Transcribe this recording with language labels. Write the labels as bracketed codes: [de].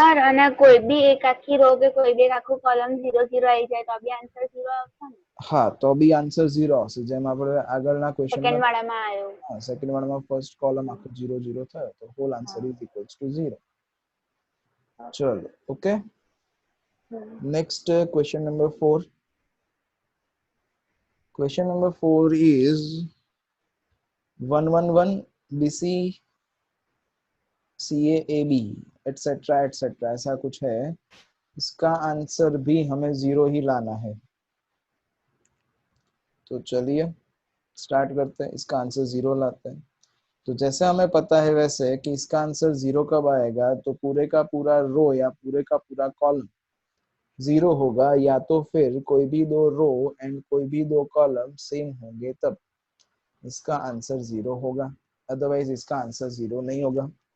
[gu] Sir અને કોઈ બી એક આખી રો કે કોઈ બી એક આખું કોલમ 0 0 આવી જાય તો બી આન્સર 0 આવશે ને? હા, તો બી આન્સર 0 આવશે। જેમ આપણે આગળના સેકન્ડ ક્વેશ્ચનમાં વાળામાં આવ્યો. હા, સેકન્ડ વાળામાં ફર્સ્ટ કોલમ આખો 0 0 થયો તો [en] Whole answer is equals to 0। [gu] ચલો, okay, [en] Next, question number 4. Question number 4 is 111 BC CA AB etc etc [hi] ऐसा कुछ है। इसका आंसर भी हमें 0 ही लाना है। तो चलिए स्टार्ट करते हैं, इसका आंसर 0 लाते हैं। तो जैसे हमें पता है वैसे कि इसका आंसर 0 कब आएगा, तो पूरे का पूरा रो या पूरे का पूरा कॉलम 0 होगा, या तो फिर कोई भी दो रो एंड कोई भी दो कॉलम सेम होंगे तब इसका आंसर 0 होगा, अदरवाइज इसका आंसर 0 नहीं होगा।